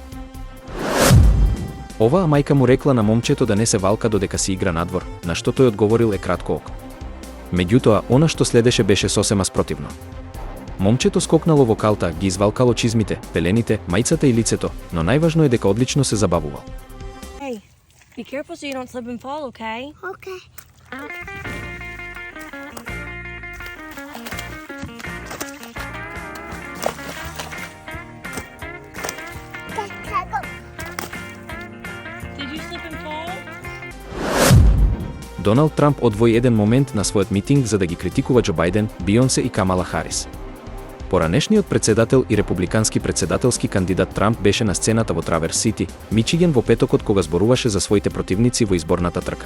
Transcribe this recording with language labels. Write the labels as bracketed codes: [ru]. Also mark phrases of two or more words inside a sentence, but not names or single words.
[mk] Оваа мајка му рекла на момчето да не се валка додека си игра надвор, на што тој одговорил кратко ок. Меѓутоа, она што следеше беше сосема спротивно. Момчето скокнало во калта, ги извалкало чизмите, пелените, мајцата и лицето, но најважно е дека одлично се забавувал. [en] Hey, be careful so you don't slip and fall, okay? Okay. Did you slip and fall? [mk] Доналд Трамп одвои еден момент на својот митинг за да ги критикува Џо Бајден, Бионсе и Камала Харис. Поранешниот председател и републикански председателски кандидат Трамп беше на сцената во Траверс Сити, Мичиген во петокот кога зборуваше за своите противници во изборната трка.